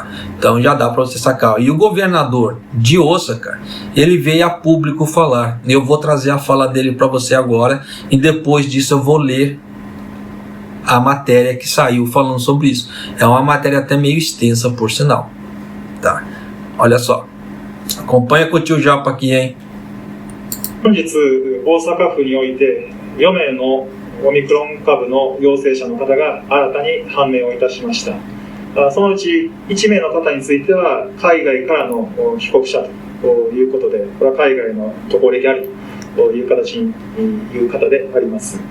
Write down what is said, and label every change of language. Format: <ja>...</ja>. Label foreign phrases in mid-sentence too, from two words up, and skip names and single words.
<pt>Então já dá para você sacar. E o governador de Osaka, ele veio a público falar. Eu vou trazer a fala dele para você agora, e depois disso eu vou ler a matéria que saiu falando sobre isso. É uma matéria até meio extensa, por sinal, tá? Olha só, acompanha com o tio Japa aqui, hein?</pt> <ja>本日、大阪府において4名のオミクロン株の陽性者の方が新たに判明をいたしました。そのうち1名の方については海外からの帰国者ということで、これは海外の渡航歴ありという形にいう方であります。</ja>